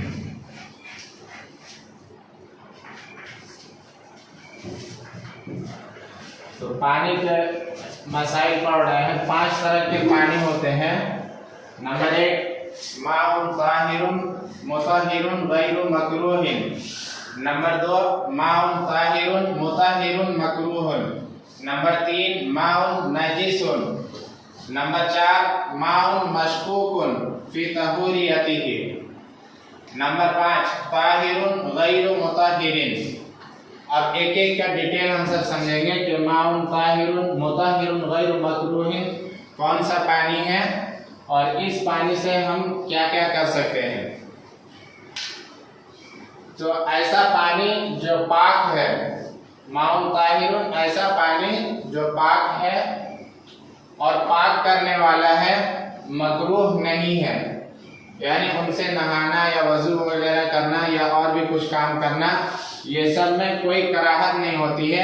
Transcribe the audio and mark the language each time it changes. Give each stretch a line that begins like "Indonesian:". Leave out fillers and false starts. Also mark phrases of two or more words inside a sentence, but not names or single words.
Hindi: तो पानी के मसाइल पढ़ रहे हैं। 5 तरह के पानी होते हैं।
Arabic: नंबर 1 ماءٌ طاهرٌ مطهِّرٌ غيرُ مكروهٍ. नंबर 2 ماءٌ طاهرٌ مطهِّرٌ مكروهٌ. नंबर 3 ماءٌ نجسٌ. नंबर 4 ماءٌ مشكوكٌ في طهوريته. नंबर 5 طاهرٌ غيرُ مطهِّرٍ.
Hindi: अब एक एक का डिटेल हम सब समझेंगे कि
Arabic: ماءٌ طاهرٌ مطهِّرٌ غيرُ مكروهٍ
Hindi: कौन सा पानी है और इस पानी से हम क्या क्या कर सकते हैं। तो ऐसा पानी जो पाक है,
Arabic: ماءٌ طاهرٌ
Hindi: ऐसा पानी जो पाक है और पाक करने वाला है, मकरूह नहीं है, यानी उनसे नहाना या वजू वगैरह करना या और भी कुछ काम करना, ये सब में कोई कराहत नहीं होती है।